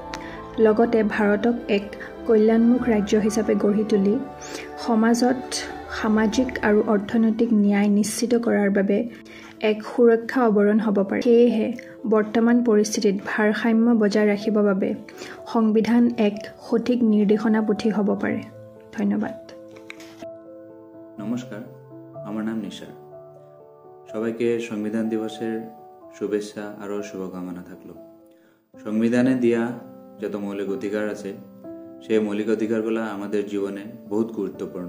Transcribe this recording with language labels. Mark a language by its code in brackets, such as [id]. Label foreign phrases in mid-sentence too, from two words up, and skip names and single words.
[as] লগতে ভাৰতক এক কল্যাণমুখ ৰাজ্য হিচাপে গঢ়ি তুলি সমাজত সামাজিক আৰু অৰ্থনৈতিক ন্যায় নিশ্চিত কৰাৰ বাবে এক সুৰক্ষা আৱৰণ হ'ব পাৰে। সেয়েহে বৰ্তমান পৰিস্থিতিত ভাৰসাম্য বজাই ৰাখিবৰ বাবে সংবিধান এক সঠিক নিৰ্দেশনা পুথি হ'ব পাৰে। ধন্যবাদ। [bn] নমস্কার, আমার নাম নিশার। সবাইকে সংবিধান দিবসের শুভেচ্ছা আর শুভকামনা থাকলো। সংবিধানে দিয়া যত মৌলিক অধিকার আছে সেই মৌলিক অধিকারগুলা আমাদের জীবনে বহুত গুরুত্বপূর্ণ।